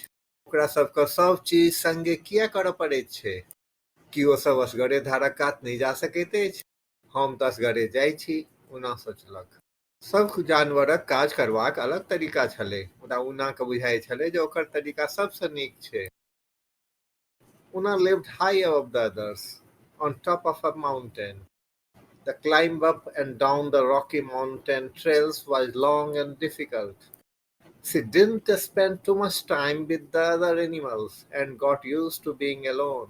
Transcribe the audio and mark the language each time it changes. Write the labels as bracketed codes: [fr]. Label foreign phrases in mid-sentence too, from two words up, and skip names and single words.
[mai] ओकरा सबके सब चीज संगे किया करऽ पड़ैत छै. की ओ सब असगरे धारक कात नहि जा सकैत अछि. हम तऽ असगरे जाइ छी, उना सोचलक. सब जानवरक काज करबाक अलग तरीका छलै, मुदा उना के बुझाय छलै जे ओकर तरीका सबसँ नीक छै. [en] Una lived high above the others, on top of a mountain. The climb up and down the rocky mountain trails was long and difficult. She didn't spend too much time with the other animals and got used to being alone.